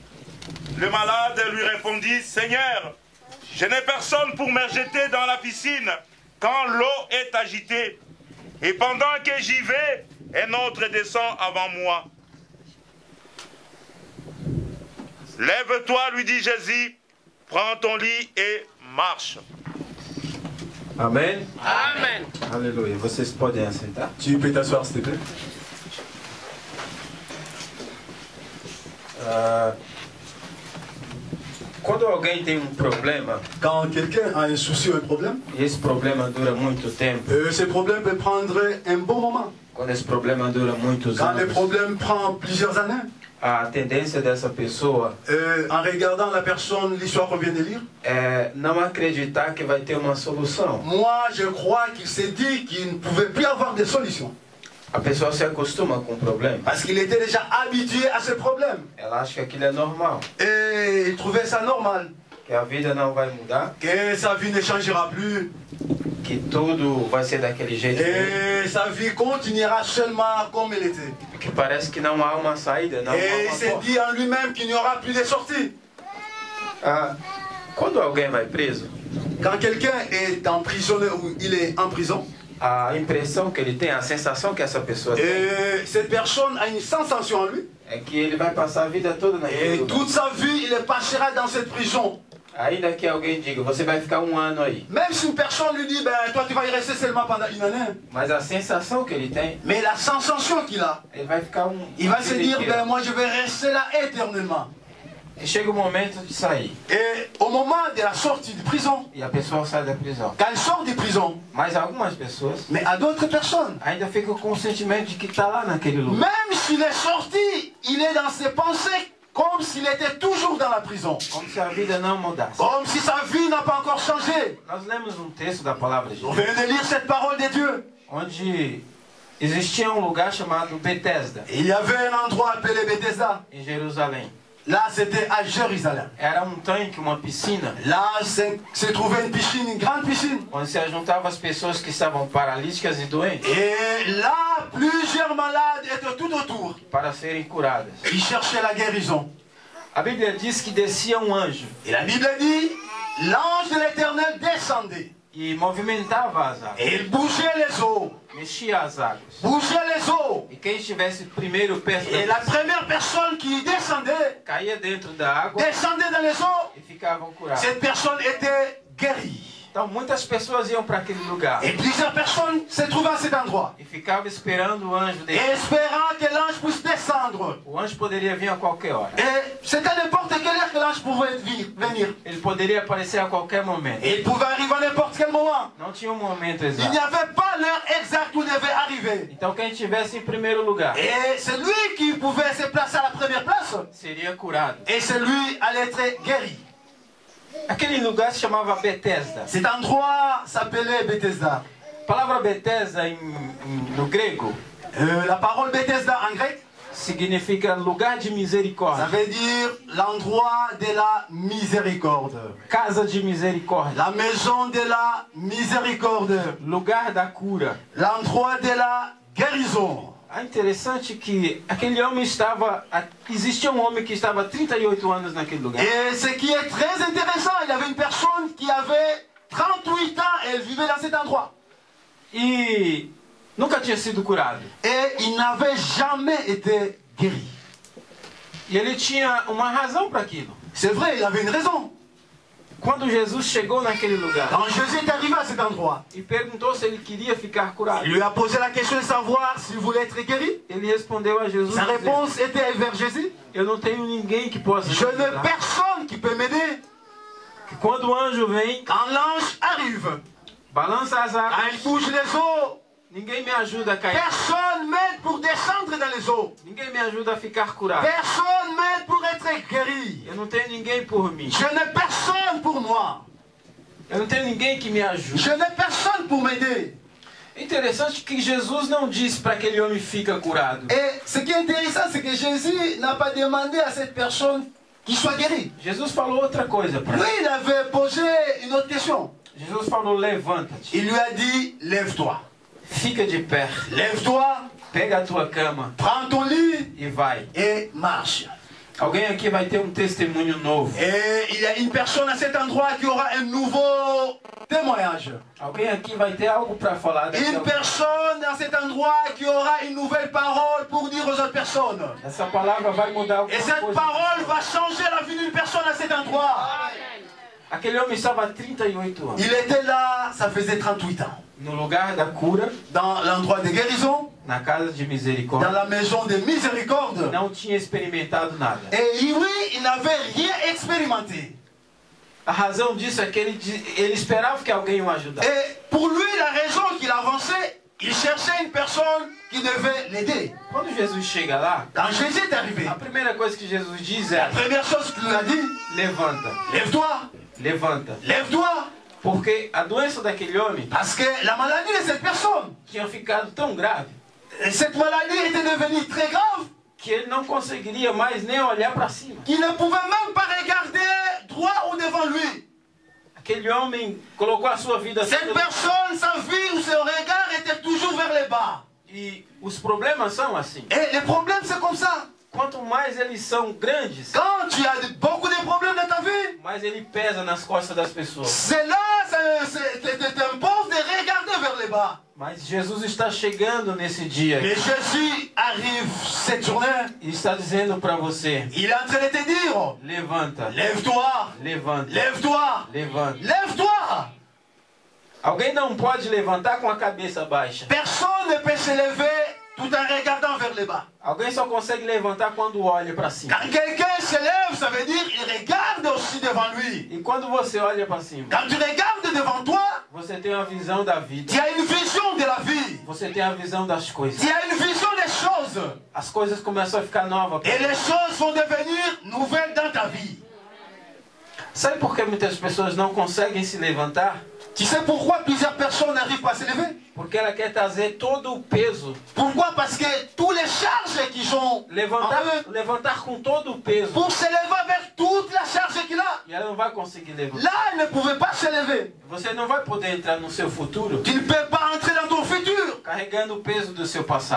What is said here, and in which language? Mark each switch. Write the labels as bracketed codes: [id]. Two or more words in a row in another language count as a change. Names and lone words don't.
[fr] Le malade lui répondit, Seigneur, je n'ai personne pour me jeter dans la piscine quand l'eau est agitée. Et pendant que j'y vais, un autre descend avant moi. Lève-toi, lui dit Jésus, prends ton lit et marche. [pt] Amém? [fr] Amen. [pt] Aleluia. Vocês podem assentar? [fr] Tu peux t'asseoir, s'il te plaît. [pt] Quando alguém tem problema, [fr] Quand quelqu'un a un souci ou un problème, [pt] e esse problema dura muito tempo, [fr] ce problème peut prendre un bon moment. [pt] quando esse problema dura muitos [fr] Quand le [pt] anos, [fr] problème prend plusieurs années, [pt] a tendência dessa pessoa [fr] en regardant la personne, l'histoire qu'on vient de lire, [pt] é não acreditar que vai ter uma solução. [fr] moi je crois qu'il s'est dit qu'il ne pouvait plus avoir de solution. [pt] A pessoa se acostuma com o problema. [fr] Parce qu'il était déjà habitué à ce problème. [pt] Ela acha que aquilo é normal, [fr] Et il trouvait ça normal. [pt] que a vida não vai mudar, [fr] Que sa vie ne changera plus. [pt] que tudo vai ser daquele jeito mesmo, [fr] Et sa vie continuera seulement comme elle était. [pt] que parece que não há uma saída, não há [fr] Et il [pt] uma [fr] s'est [pt] porta. [fr] dit en lui-même qu'il n'y aura plus de sortie. [pt] Quando alguém vai preso, [fr] Quand quelqu'un est emprisonné ou il est en prison, [pt] a impressão que ele tem, a sensação que essa pessoa tem, [fr] et cette personne a une sensation en lui. [pt] é que ele vai passar a vida toda naquele [fr] Et [pt] lugar. [fr] toute sa vie, il passera dans cette prison. [pt] Ainda que alguém diga, você vai ficar ano aí. [fr] Même si une personne lui dit, ben toi tu vas y rester seulement pendant une année. [pt] Mas a sensação que ele tem, [fr] Mais la sensation qu'il a, [pt] ele vai ficar [fr] il va se [pt] vida [fr] dire, [pt] inteira. [fr] ben moi je vais rester là éternellement. [pt] E chega o momento de sair. [fr] Et au moment de la sortie de prison, [pt] E a pessoa sai da prisão. [fr] quand il sort de prison, [pt] Mas algumas pessoas [fr] mais à d'autres personnes, [pt] ainda ficam com o sentimento de que está lá naquele lugar. [fr] même s'il est sorti, il est dans ses pensées comme s'il était toujours dans la prison. [pt] Como se a vida não mudasse. [fr] Comme si sa vie n'a pas encore changé. [pt] Nós lemos um texto da palavra de [fr] On [pt] Deus, [fr] vient de lire cette parole de Dieu. [pt] onde existia um lugar chamado Betesda, [fr] Il y avait un endroit appelé Bethesda. [pt] em Jerusalém. [fr] Là, c'était à Jérusalem. [pt] Era um tanque, uma piscina, [fr] Là, se trouvait une piscine, une grande piscine. [pt] onde se juntavam as pessoas que estavam paralíticas e doentes [fr] Et là, plusieurs malades étaient tout autour. [pt] para serem curadas. [fr] Ils cherchaient la guérison. [pt] A Bíblia diz que descia um anjo [fr] Et la Bible dit, l'ange de l'Éternel descendait. [pt] e movimentava as águas, [fr] Et il bougeait les eaux. [pt] mexia as águas. [fr] Bougeait les eaux. [pt] E quem estivesse primeiro perto [fr] Et [pt] da [fr] la première personne qui descendait, [pt] caía dentro da água [fr] descendait dans les eaux. [pt] e ficavam curados. [fr] Cette personne était guérie. [pt] Então muitas pessoas iam para aquele lugar [fr] Et plusieurs personnes se trouvaient à cet endroit. [pt] e ficavam esperando o anjo [fr] Et [pt] descer. [fr] espérant que l'ange puisse descendre. [pt] O anjo poderia vir a qualquer hora. [fr] Et c'était n'importe quelle heure que l'ange pouvait venir. [pt] Ele poderia aparecer a qualquer momento. [fr] Et il pouvait arriver à n'importe quel moment. [pt] Não tinha um momento [fr] Il n'y [pt] exato. [fr] avait pas l'heure exacte où il devait arriver. [pt] Então quem estivesse em primeiro lugar [fr] Et c'est lui qui pouvait se placer à la première place. [pt] seria curado. [fr] Et c'est lui allait être guéri. [pt] Aquele lugar se chamava Betesda. [fr] Cet endroit s'appelait Bethesda. [pt] A palavra Betesda no grego [fr] La parole Bethesda en grec, [pt] significa lugar de [fr] ça [pt] misericórdia, [fr] veut dire l'endroit de la miséricorde. [pt] casa de misericórdia, [fr] La maison de la miséricorde. [pt] lugar da cura. [fr] L'endroit de la guérison. [pt] É interessante que aquele homem estava. Existia um homem que estava há 38 anos naquele lugar. [fr] Et ce qui est très intéressant, il y avait une personne qui avait 38 ans et elle vivait dans cet endroit. [pt] E nunca tinha sido curado. [fr] Et il n'avait jamais été guéri. [pt] E ele tinha uma razão para aquilo. [fr] C'est vrai, il avait une raison. [pt] Quando Jesus chegou naquele lugar [fr] Quand Jésus est arrivé à cet endroit, [pt] e perguntou se ele queria ficar curado, [fr] il lui a posé la question de savoir s'il voulait être guéri. [pt] ele respondeu a Jesus: [fr] Sa [pt] dizendo, [fr] réponse était vers Jésus. [pt] eu não tenho ninguém que possa [fr] Je [pt] me [fr] n'ai [pt] ajudar. [fr] personne qui peut m'aider. [pt] Quando o anjo vem, [fr] Quand l'ange arrive, [pt] balança as [fr] quand [pt] águas, [fr] il bouge les eaux, [pt] ninguém me ajuda a cair, [fr] personne m'aide pour descendre dans les eaux. [pt] ninguém me ajuda a ficar curado. [fr] Personne m'aide pour être guéri. [pt] Eu não tenho ninguém por mim. [fr] Je n'ai personne pour moi. [pt] Eu não tenho ninguém que me ajude. [fr] Je n'ai personne pour m'aider. [pt] É interessante que Jesus não disse para aquele homem fica curado. [fr] Et ce qui est intéressant, c'est que Jésus n'a pas demandé à cette personne qu'il soit guéri. [pt] Jesus falou outra coisa para [fr] Lui, [pt] ele. [fr] il avait posé une autre question. [pt] Jesus falou: levanta-te, [fr] Il lui a dit, lève-toi. [pt] fica de pé, [fr] Lève-toi, [pt] pega a tua cama [fr] prends ton lit [pt] e vai. [fr] et marche. [pt] Alguém aqui vai ter testemunho novo. [fr] Et il y a une personne à cet endroit qui aura un nouveau témoignage. [pt] Alguém aqui vai ter algo para falar. [fr] Une personne à cet endroit qui aura une nouvelle parole pour dire aux autres personnes. [pt] Essa palavra vai mudar alguma [fr] Et cette [pt] coisa. [fr] parole va changer la vie d'une personne à cet endroit. [pt] Aquele homem estava há 38 anos. [fr] Il était là, ça faisait 38 ans. [pt] No lugar da cura, [fr] Dans l'endroit de guérison, [pt] na casa de [fr] dans [pt] misericórdia, [fr] la maison de miséricorde. [pt] não tinha experimentado nada. [fr] Et lui, il n'avait rien expérimenté. [pt] A razão disso é que ele esperava que alguém o ajudasse. [fr] Et pour lui, la raison qu'il avançait, il cherchait une personne qui devait l'aider. [pt] Quando Jesus chega lá, [fr] Quand Jésus est arrivé, [pt] a primeira coisa que Jesus diz [fr] la [pt] é: [fr] première chose qu'il lui a dit, [pt] levanta, [fr] lève-toi, [pt] levanta. [fr] lève-toi. [pt] Porque a doença daquele homem [fr] Parce que la maladie de cette personne, [pt] tinha ficado tão grave [fr] cette maladie était devenue très grave [pt] que ele não conseguiria mais nem olhar para cima. [fr] qu'il ne pouvait même pas regarder droit ou devant lui. [pt] Aquele homem colocou a sua vida [fr] Cette personne, sa vie ou son regard était toujours vers le bas. [pt] e os problemas são assim. [fr] Et les problèmes, c'est comme ça. [pt] Quanto mais eles são grandes, [fr] Quand tu as beaucoup de problèmes dans ta vie, [pt] mais ele pesa nas costas das pessoas. [fr] cela t'impose de regarder vers le bas. [pt] Mas Jesus está chegando nesse dia [fr] Mais Jésus arrive cette journée, [pt] e está dizendo para você: [fr] il est en train de te dire, [pt] levanta, [fr] lève-toi, [pt] levanta, [fr] lève-toi, [pt] levanta. [fr] lève-toi. [pt] Alguém não pode levantar com a cabeça baixa. [fr] Personne ne peut se lever tout en regardant vers le bas. [pt] Alguém só consegue levantar quando olha para cima. [fr] Quand quelqu'un se lève, ça veut dire qu'il regarde aussi devant lui. [pt] E quando você olha para cima, [fr] Quand tu regardes devant toi, [pt] você tem uma visão da vida. [fr] tu as une vision de la vie. [pt] Você tem a visão das coisas. [fr] Tu as une vision des choses. [pt] As coisas começam a ficar novas. [fr] Et les choses vont devenir nouvelles dans ta vie. [pt] Sabe por que muitas pessoas não conseguem se levantar? [fr] Tu sais pourquoi plusieurs personnes n'arrivent pas à se lever? [pt] Porque ela quer trazer todo o peso. [fr] Pourquoi? Parce que tous les charges qu'ils ont en eux, [pt] Levantar com todo o peso. [fr] pour se lever avec toute la charge qu'il a, [pt] E ela não vai conseguir levantar. [fr] là, elle ne pouvait pas se lever. [pt] Você não vai poder entrar no seu futuro [fr] Tu ne peux pas entrer dans ton futur [pt] carregando o peso do seu passado.